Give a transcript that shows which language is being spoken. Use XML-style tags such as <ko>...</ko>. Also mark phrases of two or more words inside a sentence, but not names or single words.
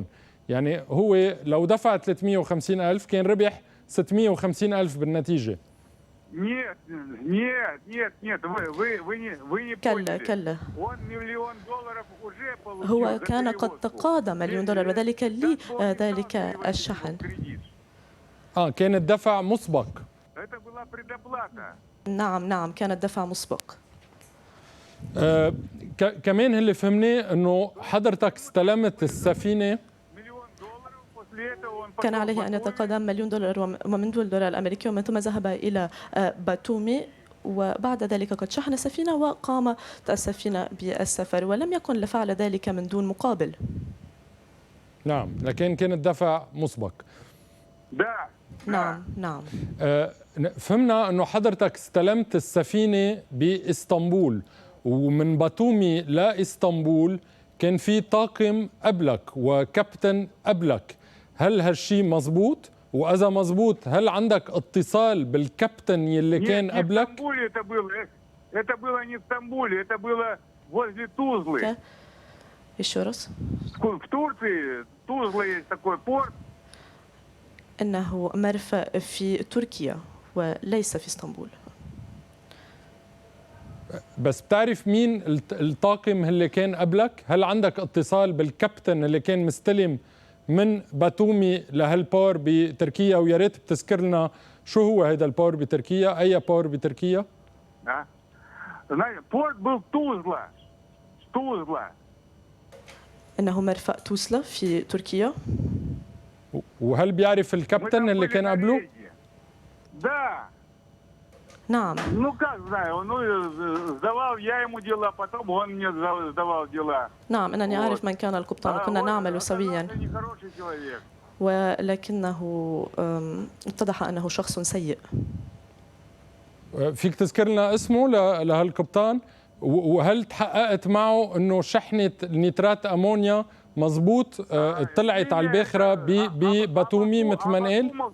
<ar>يعني هو لو دفع 350,000 كان ربح 650,000 بالنتيجة. كلا. هو كان قد تقاضى $1,000,000 وذلك لذلك الشحن. كان الدفع مسبق.</ar> <ru>Это была предоплата.</ru> <ar>نعم كان الدفع مسبق. كمان اللي فهمناه انه حضرتك استلمت السفينه $1,000,000.</ar> <ru>После этого он</ru> <ar>كان</ar> <ru>пошел в</ru> <ar>عليه أن</ar> <ru>Батуми.</ru> <ar>يتقدم $1,000,000 ومن $1,000,000 الأمريكي، ومن ثم ذهب إلى باتومي، وبعد ذلك قد شحن السفينة وقامت السفينة بالسفر، ولم يكن لفعل ذلك من دون مقابل. نعم، لكن كان الدفع مسبق.</ar> <ru>Да.</ru> <ar>نعم. فهمنا انه حضرتك استلمت السفينه باسطنبول، ومن باتومي لاسطنبول كان في طاقم قبلك وكابتن قبلك. هل هالشي مزبوط؟ واذا مزبوط هل عندك اتصال بالكابتن يلي كان</ar> <ru>Нет, не в</ru> <ar>قبلك؟</ar> <ru>Стамбуле это было. Это было не в Стамбуле, это было возле Тузлы. еще раз. В Турции, Тузла есть такой порт.</ru> <ar>إنه مرفأ في تركيا وليس في اسطنبول. بس بتعرف مين الطاقم اللي كان قبلك؟ هل عندك اتصال بالكابتن اللي كان مستلم من باتومي لهالبور بتركيا؟ ويا ريت بتذكر لنا شو هو هذا البور بتركيا؟ أي بور بتركيا؟</ar> <ru>Знаете, порт был Тузла. Тузла.</ru> <ar>إنه مرفأ توسلا في تركيا. وهل بيعرف الكابتن اللي كان قبله؟</ar> <ru>Да.</ru> <ar>نعم.</ar> <ru>Ну как знаю, сдавал я ему дела, потом он мне сдавал дела.</ru> <ar>نعم، أنني أعرف من كان القبطان وكنا نعمل سويا، ولكنه اتضح أنه شخص سيء. فيك تذكر لنا اسمه لهالقبطان؟ وهل تحققت معه أنه شحنة نيترات أمونيا مزبوط طلعت على الباخرة بباتومي مثل ما قال؟</ar>